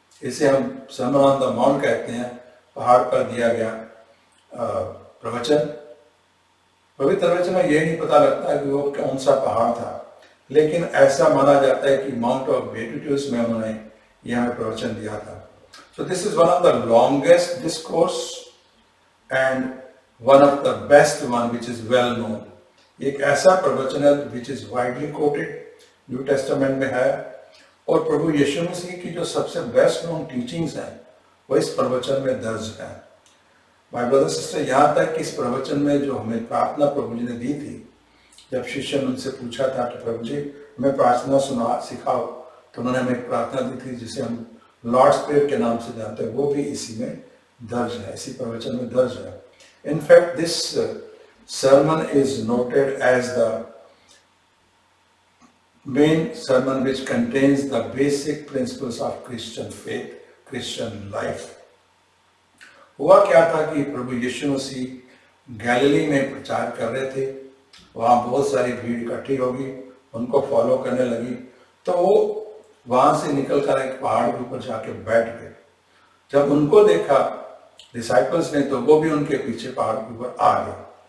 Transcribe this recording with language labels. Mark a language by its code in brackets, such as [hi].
[hi] इसे हम sermon on the mount कहते हैं, पहाड़ पर दिया गया प्रवचन। पवित्र वचन में ये नहीं पता लगता कि वो कौन सा पहाड़ था, लेकिन ऐसा माना जाता है कि माउंट ऑफ बेटिट्यूस में उन्होंने यहाँ प्रवचन दिया था। [en] So this is one of the longest discourse and one of the best one which is well known. [hi] एक ऐसा प्रवचन है [en] which is widely quoted, [hi] new testament में है, और प्रभु यीशु मसीह की जो सबसे बेस्ट नोन टीचिंग्स हैं वो इस प्रवचन में दर्ज है। [en] my brother sister, [hi] यहाँ तक कि इस प्रवचन में जो हमें प्रार्थना प्रभु जी ने दी थी, जब शिष्य ने उनसे पूछा था कि प्रभु जी हमें प्रार्थना सिखाओ, तो उन्होंने हमें एक प्रार्थना दी थी जिसे हम लॉर्ड्स प्रेयर के नाम से जानते हैं, वो भी इसी में दर्ज है, इसी प्रवचन में दर्ज है। [en] In fact this sermon is noted as the main sermon which contains the basic principles of Christian faith, Christian life. [hi] हुआ क्या था कि प्रभु यीशु मसीह गैलिली में प्रचार कर रहे थे, वहाँ बहुत सारी भीड़ इकट्ठी होगी, उनको फॉलो करने लगी, तो वो वहाँ से निकलकर एक पहाड़ के ऊपर जाके बैठ गए। जब उनको देखा डिसाइपल्स ने, तो वो भी उनके पीछे पहाड़ के ऊपर आ गए।